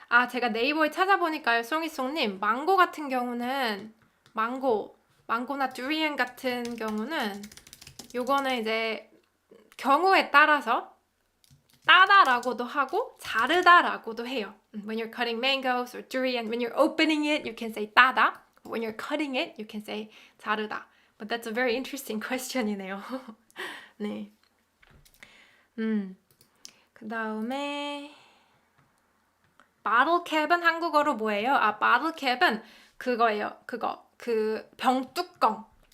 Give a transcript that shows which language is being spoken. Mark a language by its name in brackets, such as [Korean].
[Korean] 제가 네이버에 찾아보니까요, 송이송님, 망고 같은 경우는 망고나 두리안 같은 경우는 요거는 이제 경우에 따라서 따다라고도 하고 자르다라고도 해요. [English] When you're cutting mangoes or durian, when you're opening it, you can say 따다. When you're cutting it, you can say 자르다. But that's a very interesting question이네요. 네. [Korean] 그 다음에 bottle cap은 한국어로 뭐예요? 아, bottle cap은 그거예요. 그 병뚜껑.